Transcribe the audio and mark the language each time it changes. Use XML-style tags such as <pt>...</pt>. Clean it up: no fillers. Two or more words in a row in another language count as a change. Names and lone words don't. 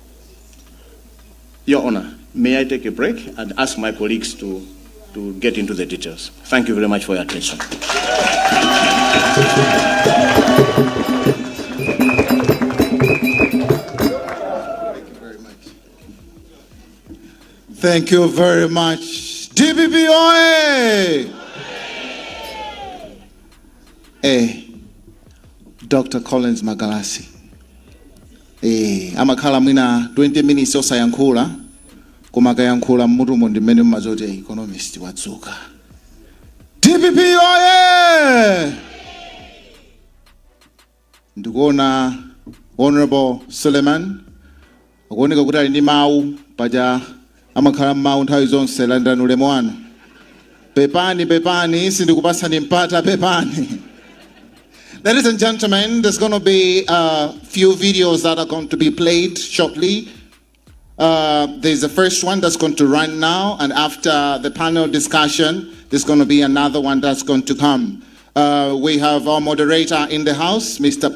<en>Your Honor, may I take a break and ask my colleagues to get into the details. Thank you very much for your attention. Thank you very much. DPP OA! Dr. Collins Magalasi.</en> <ny>Amakhala mwina 20 minutes osayankhula kumakayankhula mmutumo ndimene mmazoti economist wadzuka. DPP OA! Ndikuona Honorable Suleiman akuoneka kuti ali ndi mawu paja amakhala mawu nthawi zonse landani ulemu wanu. Pepani sindikupasani mpata pepani.</ny> <en>Ladies and gentlemen, there's going to be a few videos that are going to be played shortly. There's the first one that's going to run now, and after the panel discussion, there's going to be another one that's going to come. We have our moderator in the house, Mr.</en>